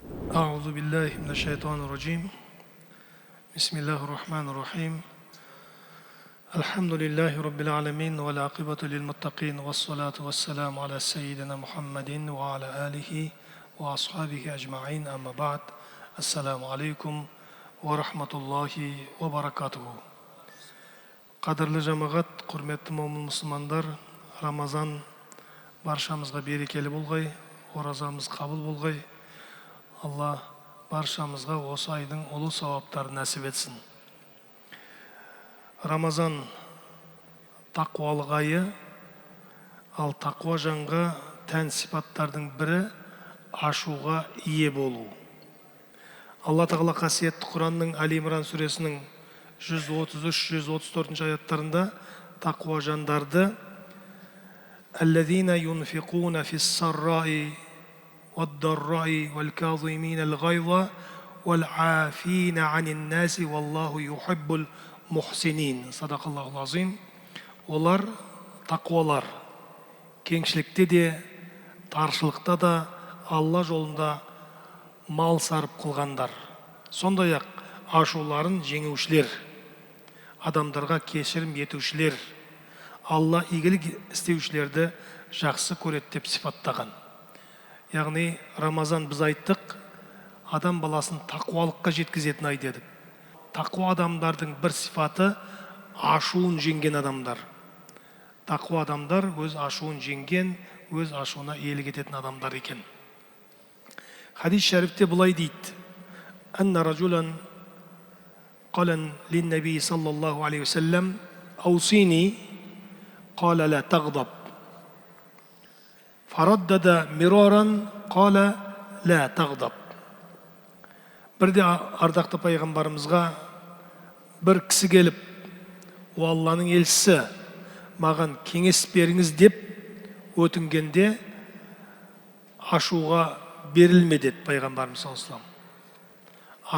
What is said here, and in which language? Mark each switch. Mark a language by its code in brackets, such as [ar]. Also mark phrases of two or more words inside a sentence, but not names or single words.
[ar] أعوذ بالله من الشيطان الرجيم بسم الله الرحمن الرحيم الحمد لله رب العالمين والعاقبة للمتقين والصلاة والسلام على سيدنا محمد وعلى آله وأصحابه أجمعين أما بعد السلام عليكم ورحمة الله وبركاته. [kk] Qadırlı жамағат, құрметті момын мұсылмандар, Рамазан баршамызға берекелі болғай, оразамыз қабыл болғай. Алла баршамызға осы айдың ұлы сауаптарын нәсіп етсін. Рамазан тақуалық айы, ал тақуа жанға тән сипаттардың бірі ашуға ие болу. Алла Тағала қасиетті Құранның Али-Имран сүресінің 133-134 аяттарында тақуа жандарды [ar] «الذين ينفقون في السراء والضراء والكاظمين الغيظ والعافين عن الناس والله يحب المحسنين». صدق الله العظيم. [kk] Олар тақуалар, кеңшілікте де, таршылықта да Алла жолында мал сарып қылғандар. Сондай-ақ ашуларын жеңушілер, адамдарға кешірім етушілер, Алла игілік істеушілерді жақсы көреді деп сипаттаған. Яғни Рамазан біз айттық, адам баласын тақуалыққа жеткізетін ай дедік. Тақуа адамдардың бір сипаты ашуын жеңген адамдар. Тақуа адамдар өз ашуын жеңген, өз ашуына иелік ететін адамдар екен. Хадис шәрифте былай дейді: [ar] «أن رجلا قال للنبي صلى الله عليه وسلم أوصيني قال لا تغضب فردد مرارا قال لا تغضب». [kk] Бірде ардақты пайғамбарымызға бір кісі келіп, «О Алланың елшісі, маған кеңес беріңіз» деп өтінгенде ашуға берілме деді пайғамбарымыз [ar] صلى الله عليه وسلم.